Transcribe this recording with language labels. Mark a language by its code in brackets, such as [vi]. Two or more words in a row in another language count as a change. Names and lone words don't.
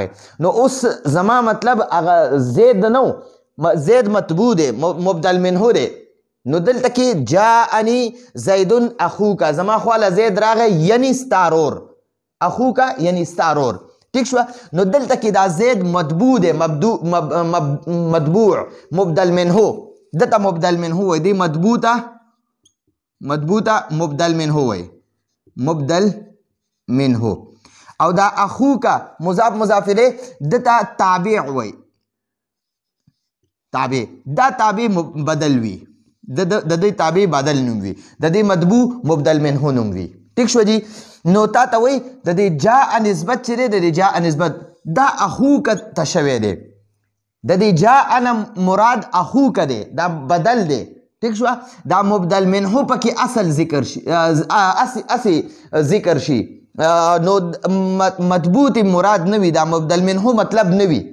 [ps] نو اوس زما مطلب هغه زید نو، زید مطبوع دی، مبدل منه دی. نو دلته کې [ar] جاءنی زید اخوک، [ps] زما خواله زید راغی یعنی ستا رور، اخوک یعنی ستا رور. ٹھیک شو. نو دلته کې دا زید مطبوع دی، مطبوع، مبدل منه، دته مبدل منه وای، دی مطبوع ته مبدل منه وای، مبدل منه. او دا اخوکا مضاف مضاف الیه دته تابع وای، تابع. دا تابع بدل وي، د دې تابع بدل نوم وي، د دې مطبوع مبدل منه نوم وي. ټیک شو جی. نو تا ته وایي د دې جاء نسبت چې دی، د دې جاء نسبت دا اخوک ته شوی دی، د دې جاء نه مراد اخوک دی، دا بدل دی. ټیک شو. دا مبدل منه پکې اصل ذکر شي، اصل ذکر شي، نو مطبوع مراد نه وي، دا مبدل منه مطلب نه وي.